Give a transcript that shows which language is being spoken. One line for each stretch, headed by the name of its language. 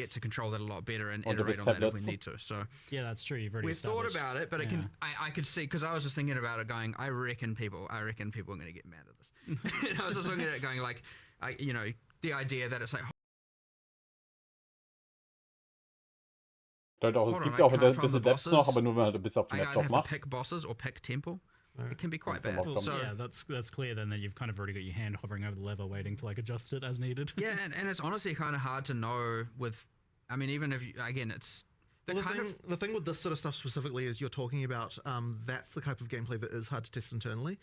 English: get to control that a lot better and iterate on that if we need to. So yeah, that's true. You've already we've thought about it, but it can. I could see, because I was just thinking about it, going, I reckon people are going to get mad at this. And I was just looking at it, going like, the idea that it's like.
German: Es gibt auch ein bisschen Depths noch, aber nur wenn man halt ein bisschen auf die Map drauf macht.
English: Pick bosses or pick temple. It can be quite bad. So yeah, that's clear then that you've kind of already got your hand hovering over the lever, waiting to like adjust it as needed. Yeah, and it's honestly kind of hard to know with. I mean, even if again, it's The thing with this sort of stuff specifically is you're talking about that's the type of gameplay that is hard to test internally.